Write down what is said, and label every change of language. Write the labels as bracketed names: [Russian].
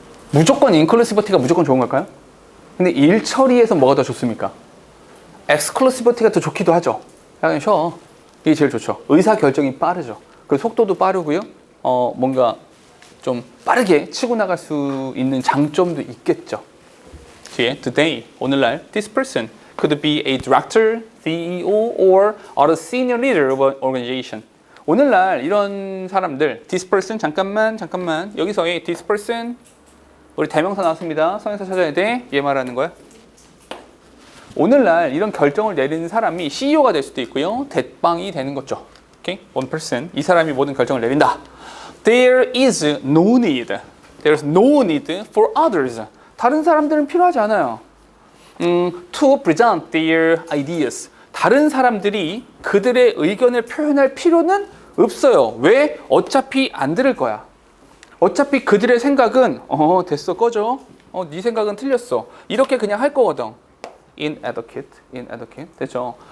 [Korean] 무조건 inclusivity가 무조건 좋은 걸까요? 근데 일 처리에서 뭐가 더 좋습니까? exclusivity가 더 좋기도 하죠. 그냥 쉬어. 이게 제일 좋죠. 의사 결정이 빠르죠. 그 속도도 빠르고요. 뭔가 좀 빠르게 치고 나갈 수 있는 장점도 있겠죠. 뒤에 [English] today, [Korean] 오늘날 [English] this person could be a director, CEO, or a senior leader of an organization. [Korean] 오늘날 이런 사람들, [English] this person, [Korean] 잠깐만 여기서의 this person, 우리 대명사 나왔습니다. 성형사 찾아야 돼. 얘 말하는 거야. 오늘날 이런 결정을 내리는 사람이 CEO가 될 수도 있고요. 대빵이 되는 거죠. 오케이? [English] one person, [Korean] 이 사람이 모든 결정을 내린다. [English] There is no need. There's no need for others. [Korean] 다른 사람들은 필요하지 않아요. [English] To present their ideas. [Korean] 다른 사람들이 그들의 의견을 표현할 필요는 없어요. 왜? 어차피 안 들을 거야. 어차피 그들의 생각은 됐어, 꺼져. 네 생각은 틀렸어. 이렇게 그냥 할 거거든. inadequate. 됐죠?